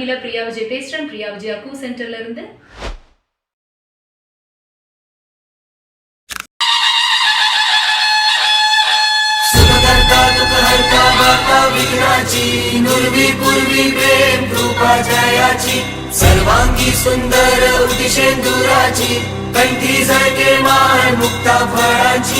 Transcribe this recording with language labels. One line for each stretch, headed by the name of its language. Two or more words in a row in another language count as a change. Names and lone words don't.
Tamil: பிரியா விஜய் பேசுறேன். பிரியா விஜய் அக்கு சென்டர்ல இருந்து.
Marathi: सर्वांगी सुंदर उदिशेंदुराची कंठी झळके मान मुक्ता फळांची